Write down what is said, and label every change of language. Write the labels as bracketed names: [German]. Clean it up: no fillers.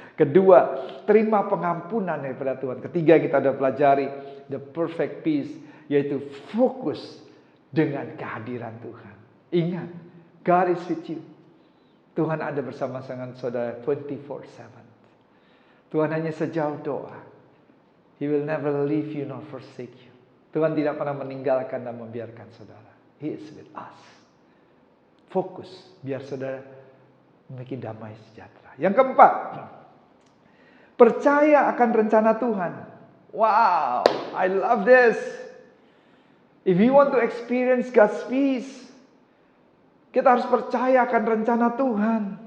[Indonesian] Kedua, terima pengampunan daripada Tuhan. Ketiga, kita sudah pelajari [English] the perfect peace. [Indonesian] Yaitu fokus dengan kehadiran Tuhan. Ingat, [English] God is with you. [Indonesian] Tuhan ada bersama dengan saudara 24/7. Tuhan hanya sejauh doa. [English] He will never leave you nor forsake you. [Indonesian] Tuhan tidak pernah meninggalkan dan membiarkan saudara. [English] He is with us. [Indonesian] Fokus biar saudara memiliki damai sejahtera. Yang keempat, percaya akan rencana Tuhan. [English] Wow, I love this. If you want to experience God's peace, [Indonesian] kita harus percaya akan rencana Tuhan.